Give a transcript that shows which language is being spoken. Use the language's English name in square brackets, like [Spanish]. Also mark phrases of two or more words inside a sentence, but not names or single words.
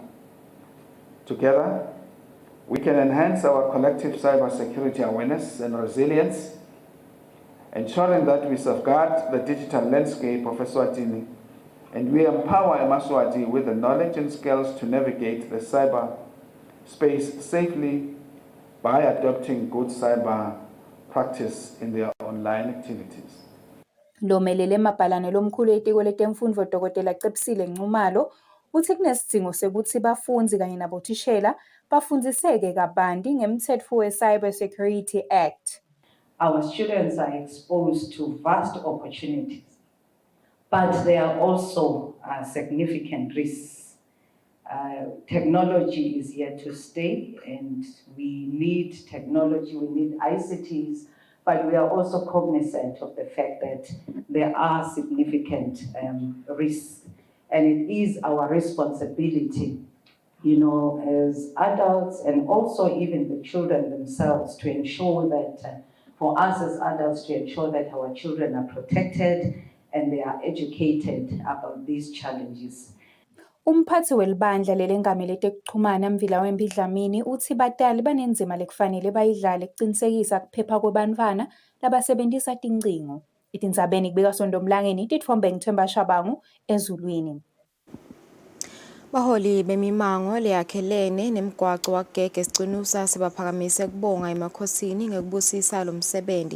[English] Together, we can enhance our collective cyber security awareness and resilience, ensuring that we safeguard the digital landscape of Eswatini and we empower Emaswati with the knowledge and skills to navigate the cyber space safely by adopting good cyber practice in their online activities. [Swati] Lomelele mabhalane lomkhulu etiko letemfundvo Dr. Kusile Nxumalo uthi kunesidzingo sekuthi bafundzi kanye nabothishela bafundziseke kabanti ngemtsetfo we-Cyber Security Act. [English] Our students are exposed to vast opportunities, but there are also significant risks. Technology is here to stay, and we need technology, we need ICTs, but we are also cognizant of the fact that there are significant risks, and it is our responsibility, as adults and also even the children themselves to ensure that, for us as adults, to ensure that our children are protected and they are educated about these challenges. [Swati] Umphathi welibandla lelengamele letekuchumana Mvila Wembi Dlamini uthi batali banenzima lekufanele bayidlale kucinisekisa kuphepha kwebantfwana labasebentisa tincingo. Itindzabeni kubika Sondomlangeni titfombe Ngithemba Shabangu ezulwini. Baholi bemimango leyakhelene nemgwaco wagege siqinusa sibaphakamise kubonga emakhosini ngekubusisa lo msebenzi.